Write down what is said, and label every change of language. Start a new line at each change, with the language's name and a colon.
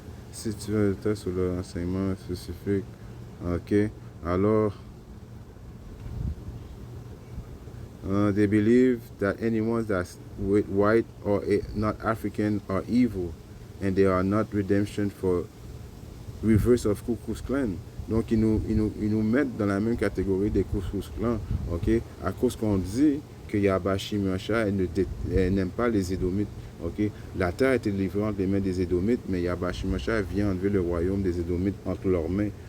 French: Si tu veux être sur le renseignement spécifique, ok, alors
English: They believe that anyone that's white or not African are evil, and they are not redemption for reverse of Ku Klux Klan.
French: Donc, ils nous mettent dans la même catégorie des Ku Klux Klan, ok, à cause qu'on dit que Yahweh Shimashah n'aime pas les Édomites. Ok, la terre a été livrée entre les mains des Édomites, mais Yahweh Shimashah vient enlever le royaume des Édomites entre leurs mains.